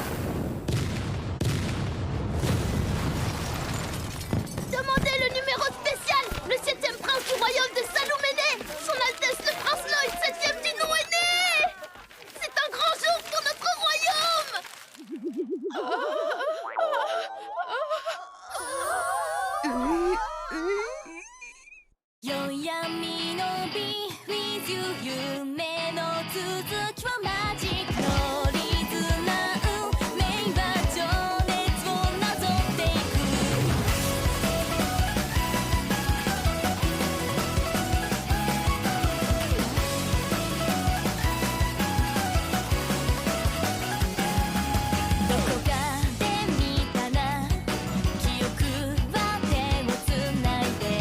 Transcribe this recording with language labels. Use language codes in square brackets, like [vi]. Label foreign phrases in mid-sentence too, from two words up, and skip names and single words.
[fr] Demandez le numéro spécial. Le 7e prince du royaume de Saloum-Aîné. Son Altesse le prince Lloyd, 7e du nom est né. C'est un grand jour pour notre royaume. [ja] 夜闇の美 [en] with you [ja] 夢の続きはマジックのリズナウ名は情熱をなぞっていくどこかで見たな記憶は手をつないで